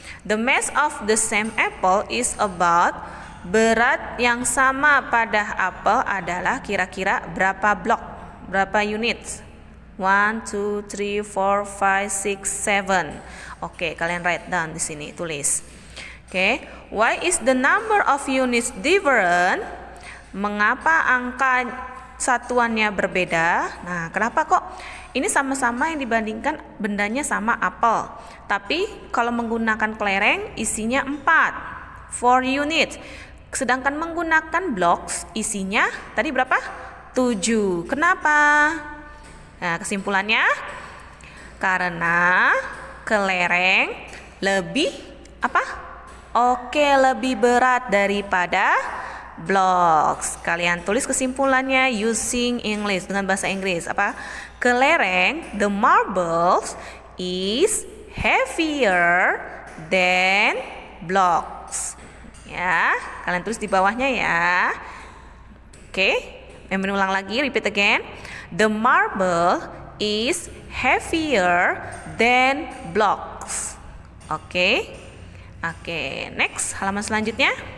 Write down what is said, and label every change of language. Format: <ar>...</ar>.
<en>The mass of the same apple is about,</en> <id>berat yang sama pada apel adalah kira-kira berapa blok, berapa units? 1, 2, 3, 4, 5, 6, 7. Oke, kalian</id> <en>write down</en> <id>di sini, tulis.</id> <en>Oke, why is the number of units different?</en> <id>Mengapa angka satuannya berbeda? Nah, kenapa kok ini sama-sama yang dibandingkan bendanya sama apel, tapi kalau menggunakan kelereng isinya 4 units, sedangkan menggunakan blocks isinya tadi berapa? 7. Kenapa? Nah, kesimpulannya karena kelereng lebih apa? Oke, lebih berat daripada blocks. Kalian tulis kesimpulannya</id> <en>using English,</en> <id>dengan bahasa Inggris. Apa?</id> <en>Kelereng, the marbles is heavier than blocks.</en> <id>Ya, kalian tulis di bawahnya ya. Oke, ulang lagi,</id> <en>repeat again. The marble is heavier than blocks. Oke. Oke, next,</en> <id>halaman selanjutnya.</id>